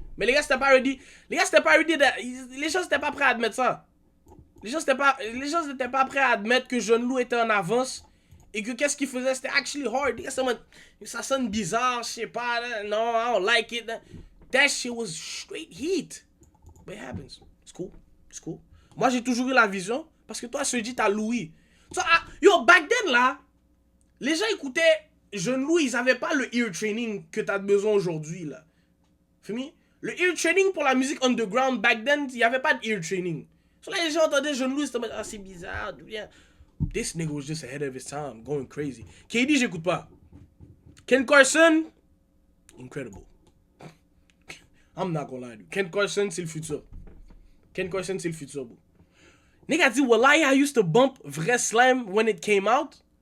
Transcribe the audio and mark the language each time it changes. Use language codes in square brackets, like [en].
[fr] Mais les gars, c'était pas ready. Les gars, c'était pas ready. Les gens, c'était pas prêts à admettre ça. Les gens, n'étaient pas prêts à admettre que Jeune Loup était en avance. Et que qu'est-ce qu'il faisait, c'était actually hard. Les gars, ça sonne bizarre, je sais pas. [en] Non, I don't like it. That shit was straight heat. But it happens. It's cool. It's cool. [fr] Moi, j'ai toujours eu la vision. Parce que toi, je te dis, t'as Louis. So, yo, back then, là, les gens écoutaient Jeune Louis, ils avaient pas le ear training que t'as besoin aujourd'hui, là. Fais-moi? Le ear training pour la musique underground, back then, il y avait pas de ear training. So, là, les gens entendaient Jeune Louis, c'était ah, c'est bizarre, bien. [en] This nigga was just ahead of his time, going crazy. KD, j'écoute pas. Ken Carson, incredible. I'm not gonna lie to you. [fr] Ken Carson, c'est le futur. Ken Carson, c'est le futur, bro. [en] Nigga dit, Wallahi, I used to bump Vrai Slam when it came out.